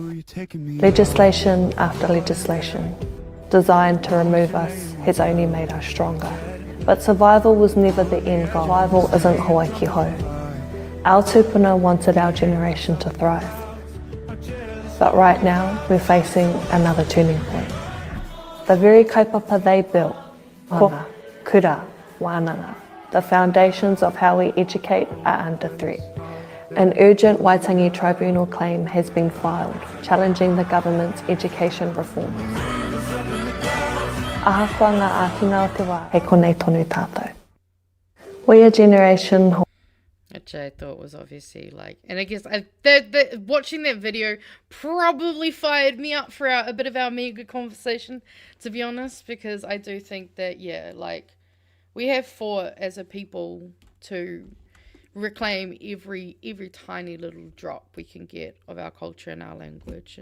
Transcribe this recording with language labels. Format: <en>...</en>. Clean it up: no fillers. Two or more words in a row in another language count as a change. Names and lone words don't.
<en>Legislation after legislation, designed to remove us, has only made us stronger. But survival was never the end goal. Survival isn't Hawaii ho. Our tupuna wanted our generation to thrive. But right now, we're facing another turning point. The very kaupapa they built,</en> <mi>ko, kura, wānanga,</mi> <en>the foundations of how we educate are under threat. An urgent Waitangi Tribunal claim has been filed, challenging the government's education reforms.</en> <mi>Ahakoa ngā ākinga o te wā, he konei tonu tātou.</mi> <en>We a generation... Which I thought was obviously like... And I guess watching that video probably fired me up for a bit of our Meager conversation, to be honest, because I do think that, yeah, like, we have fought as a people to reclaim every tiny little drop we can get of our culture and our language.</en>